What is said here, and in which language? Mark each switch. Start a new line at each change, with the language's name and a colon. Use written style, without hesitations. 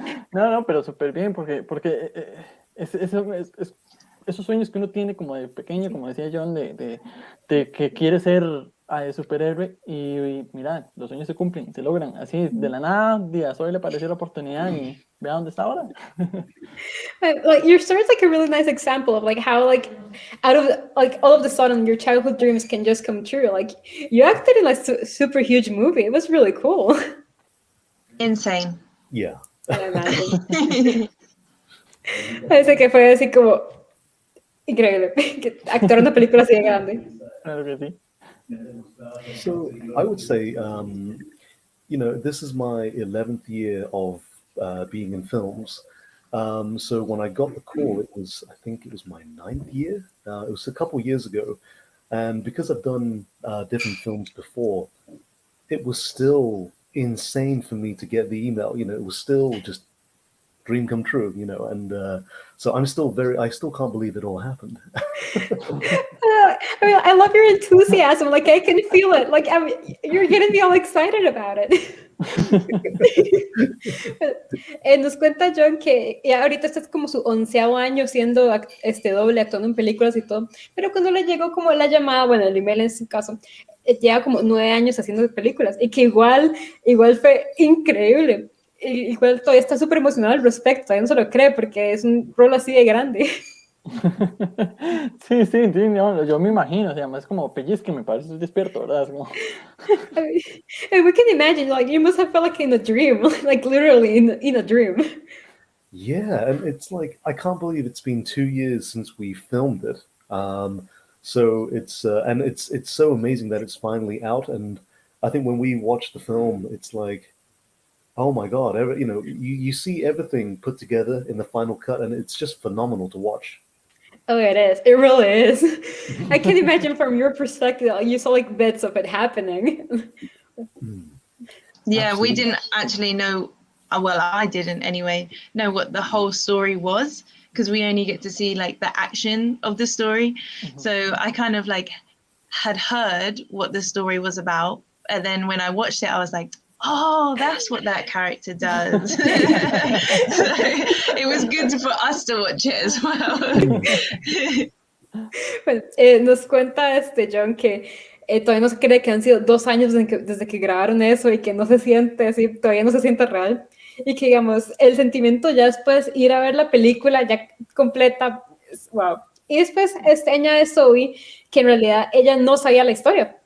Spanish: No, pero súper bien, porque esos sueños que uno tiene como de pequeño, como decía John, de que quiere ser superhéroe, y mira, los sueños se cumplen, se logran, así de la nada, a Zoe le pareció la oportunidad y vea dónde está ahora.
English: Like your story is like a really nice example of like how like out of like all of the sudden your childhood dreams can just come true. Like you acted in like a super huge movie. It was really cool. Insane. Yeah.
Spanish: Parece que fue así como increíble actuar en una película así de grande. Claro que sí.
English: So I would say, this is my 11th year of being in films. So when I got the call, I think it was my 9th year. It was a couple years ago. And because I've done different films before, it was still insane for me to get the email. It was still just dream come true, and so I still can't believe it all happened. I mean, I love your enthusiasm. Like I can feel it. Like you're getting me all excited about it.
Spanish: Nos cuenta John que ya ahorita este es como su 11º año siendo doble, actuando en películas y todo, pero cuando le llegó como la llamada, bueno, el email en su caso, lleva como 9 años haciendo películas, y que igual fue increíble. Igual todavía está súper emocionado al respecto, todavía no se lo cree porque es un rol así de grande. Sí, sí, sí, no, yo me imagino, o sea, es como pellizque, me parece despierto, ¿verdad? Es como...
English: And we can imagine, like, you must have felt like in a dream, like literally in a dream. Yeah, and it's like I can't believe it's been 2 years since we filmed it. So it's so amazing that it's finally out. And I think when we watch the film, it's like, oh my God, you see everything put together in the final cut, and it's just phenomenal to watch. Oh, it is. It really is. I can imagine from your perspective, you saw like bits of it happening. Yeah, Absolutely. we didn't actually know, well, I didn't anyway, know what the whole story was, because we only get to see like the action of the story. So I kind of like had heard what the story was about. And then when I watched it, I was like, oh, that's what that character does. So it was good for us to watch it as well.
Spanish: Bueno, nos cuenta John que todavía no se cree que han sido 2 años desde que grabaron eso y que no se siente así, todavía no se siente real. Y que, digamos, el sentimiento ya después ir a ver la película ya completa, wow. Y después añade Zoe que en realidad ella no sabía la historia.